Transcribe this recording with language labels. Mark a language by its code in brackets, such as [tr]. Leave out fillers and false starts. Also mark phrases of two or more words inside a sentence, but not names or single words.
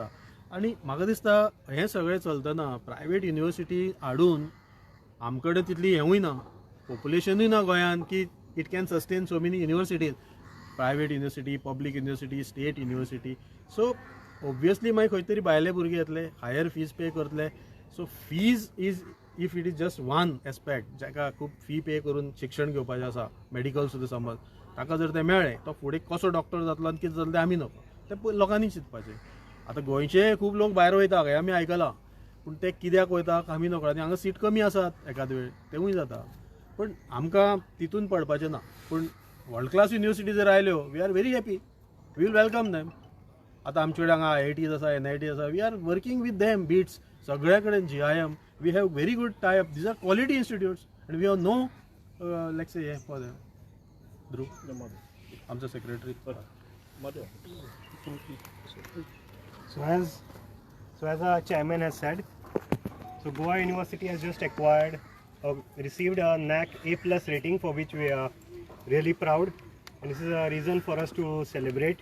[kok] आनी म्हाका दिसता हें सगळें चलतना [en] private university [kok] हाडून आमचे कडेन तितली हेंवूय ना, पॉप्युलेशनूय ना गोंयांत की [en] it can sustain so many universities, private university, public university, state university. so obviously [kok] मागीर खंय तरी भायले भुरगे येतले, [en] higher fees pay [kok] करतले. [en] So fees is if it is just one aspect, [kok] जाका खूब [en] fee pay [kok] करून शिक्षण घेवपाचें आसा, मेडिकल सुद्दां समज, ताका जर तें मेळ्ळें तो फुडें कसो डॉक्टर जातलो आनी कितें जातलें तें आमी नको, तें लोकांनी चिंतपाचें. आतां गोंयचे खूब लोक भायर वयता हें आमी आयकलां, पूण ते कित्याक वयता आमी नकळो. आनी हांगा सीट कमी आसात एखाद वेळ, तेवूय जाता. पूण आमकां तितून पडपाचें ना. [en] पूण world class university [kok] जर आयल्यो, [en] we are very happy, we will welcome them. [kok] आतां आमचे कडेन हांगा IITs आसा, NIT आसा, [en] we are working with them. बीट्स [kok] सगळ्या कडेन [en] GIM, we have very good tie up. These are quality institutes and we have no let's say hey for them. [kok] ध्रुव आमचो सेक्रेटरी. [en] So as our chairman has said, so Goa University has just received a NAC A+ rating, for which we are really proud, and this is a reason for us to celebrate.